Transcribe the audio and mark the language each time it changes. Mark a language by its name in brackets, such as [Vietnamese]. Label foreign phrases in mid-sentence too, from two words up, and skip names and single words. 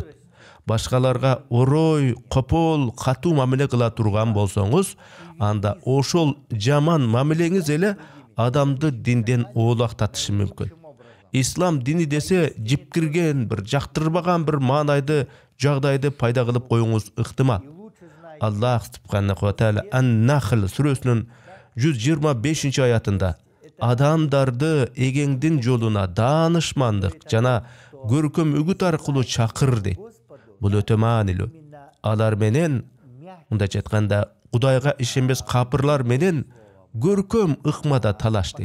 [Kyrgyz] Башкаларга орой, копол, катуу мамиле кыла турган болсоңуз, анда ошол жаман мамилеңиз эле адамды динден оолактатышы мүмкүн. Ислам дини десе жипкирген, бир жактырбаган бир маанайды, жагдайды пайда кылып коюңуз ыктымал. [Arabic] الله سبحانه وتعالى [Kyrgyz] Ан-Нахл сүрөсүнүн 125-аятында адамдарды эгеңдин жолуна даанышмандык жана көркөм үгүт аркылуу чакыр дейт. Бул өтө маанилүү. Алар менен, мындайча айтканда, Кудайга ишенбес капырлар менен көркөм ыкмада талаш дейт.